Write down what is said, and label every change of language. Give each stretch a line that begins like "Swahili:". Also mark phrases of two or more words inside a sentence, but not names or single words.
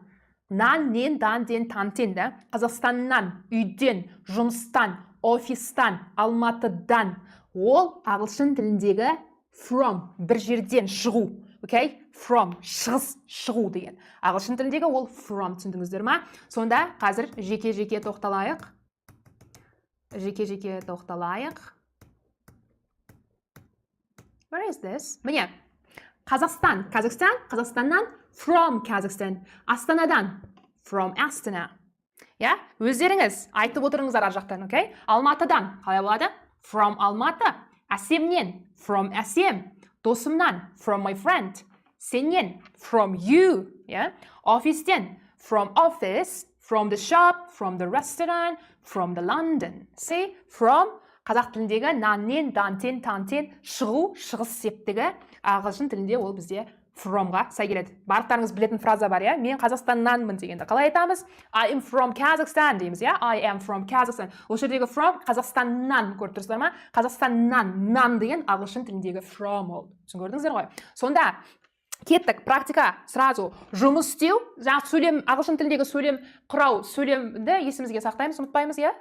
Kazakh: Нан, нен, дан, ден, тантен, Қазақстаннан, үйден, жұмыстан, офистан, Алматыдан. Ол ағылшын тіліндегі from, бір жерден шығу. Okay? From, шығыс, шығу деген. Ағылшын тіліндегі ол from, түсіндіңіздер ма? Сонда қазір жеке-жеке тоқталайық. Жеке-жеке тоқталайық.
English: Where is this?
Kazakh: Міне, Қазақстан, Қазақстаннан,
English: from Kazakhstan.
Kazakh: Астанадан,
English: from Astana.
Kazakh: Өздеріңіз айтып отырыңыздар ар жақтан, okay? Алматыдан, қалай болады?
English: From Алматы. Әсемнен, from Әсем.
Kazakh: Досымнан,
English: from my friend. Сенен, from you. Офистен, from office. From the shop, from the restaurant, from the London. See?
Kazakh: From қазақ тіліндегі наннен, дантен, тантен, шығу, шығыс септігі. Ағылшын тілінде ол бізде from-ға сай келеді. Барлықтарыңыз білетін фраза бар, мен Қазақстаннанмын дегенді. Қалай айтамыз?
English: I am from Kazakhstan дейміз, I am from Kazakhstan.
Kazakh: Ол жердегі from Қазақстаннан көріп тұрсыздар ма? Қазақстаннан, нан деген ағылшын тіліндегі from ол. Түсін көрдіңіздер ғой? Сонда Кеттік, практика, сразу. Жұмыс істеу, жаңа сөйлем, ағылшын тіліндегі сөйлем құрау, сөйлемді есімізге сақтаймыз, ұмытпаймыз, иә?